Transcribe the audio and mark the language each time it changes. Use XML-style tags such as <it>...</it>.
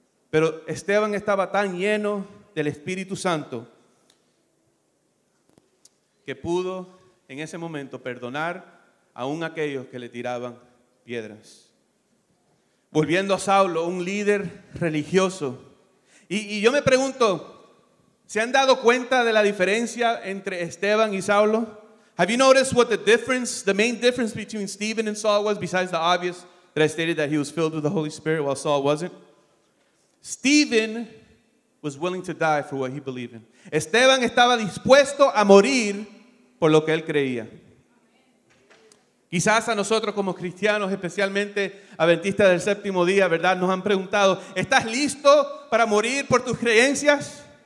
<es>Pero Esteban estaba tan lleno del Espíritu Santo que pudo en ese momento perdonar aún a aquellos que le tiraban piedras. Volviendo a Saulo, un líder religioso. Y yo me pregunto, ¿se han dado cuenta de la diferencia entre Esteban y Saulo?</es> <en>Have you noticed what the main difference between Stephen and Saul was, besides the obvious that I stated that he was filled with the Holy Spirit while Saul wasn't? Stephen was willing to die for what he believed in.</en> <es>Esteban estaba dispuesto a morir por lo que él creía. Quizás a nosotros como cristianos, especialmente adventistas del séptimo día, ¿verdad? Nos han preguntado, ¿estás listo para morir por tus creencias?</es>